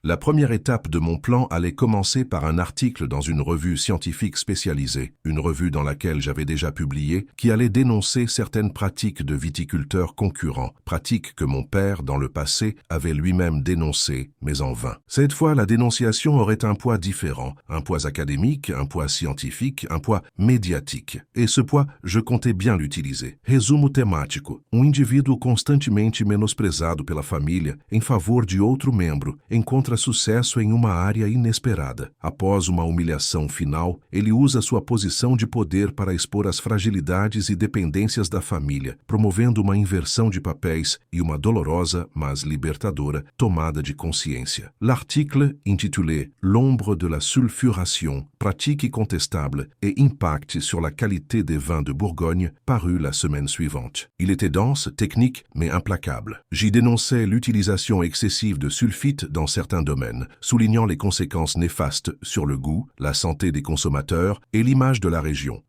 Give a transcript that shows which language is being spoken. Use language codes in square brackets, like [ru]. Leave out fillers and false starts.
[fr] La première étape de mon plan allait commencer par un article dans une revue scientifique spécialisée, une revue dans laquelle j'avais déjà publié, qui allait dénoncer certaines pratiques de viticulteurs concurrents, pratiques que mon père, dans le passé, avait lui-même dénoncé, mais en vain. Cette fois, la dénonciation aurait un poids différent, un poids académique, un poids scientifique, un poids médiatique. Et ce poids, je comptais bien l'utiliser. [pt] Resumo temático. Indivíduo constantemente menosprezado pela família em favor de outro membro encontra sucesso em uma área inesperada. Após uma humilhação final, ele usa sua posição de poder para expor as fragilidades e dependências da família, promovendo uma inversão de papéis e uma dolorosa dolorosa mas libertadora tomada de consciência. [fr] L'article intitulé L'ombre de la sulfuration, pratique incontestable et impact sur la qualité des vins de Bourgogne, parut la semaine suivante. Il était dense, technique, mais implacable. J'y dénonçais l'utilisation excessive de sulfite dans certains domaines, soulignant les conséquences néfastes sur le goût, la santé des consommateurs et l'image de la région.